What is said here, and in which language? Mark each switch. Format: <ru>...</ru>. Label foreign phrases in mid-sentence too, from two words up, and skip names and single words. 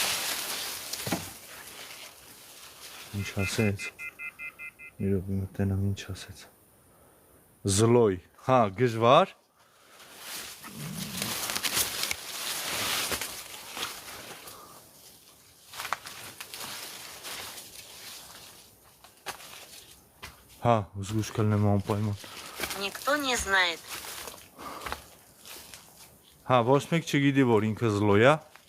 <hy>Ինչ ասեց։ Իրոք մտենամ ինչ ասեց։ Զլոյ, հա, գժվար։ Հա, ուզգուշ կլնեմ անպայման։</hy> <ru>никто не знает.</ru> <hy>Հա, ոչ մեկ չգիտի, որ ինքը զլոյ է։</hy>